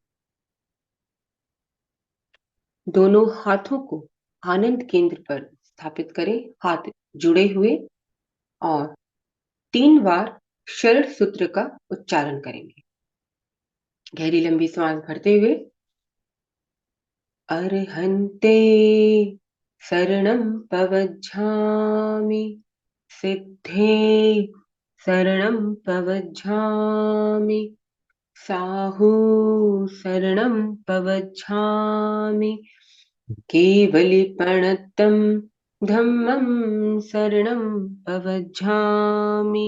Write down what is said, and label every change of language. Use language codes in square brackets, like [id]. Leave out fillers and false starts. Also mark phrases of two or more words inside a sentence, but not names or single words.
[hi] दोनों हाथों को आनंद केंद्र पर स्थापित करें, हाथ जुड़े हुए, और 3 बार शरण सूत्र का उच्चारण करेंगे। गहरी लंबी सांस भरते हुए, [pra] अर्हन्ते शरणं पवज्झामि, सिद्धे शरणं पवज्झामि, साहू शरणं पवज्झामि, केवलिपणतं धम्मं शरणं पवज्झामि।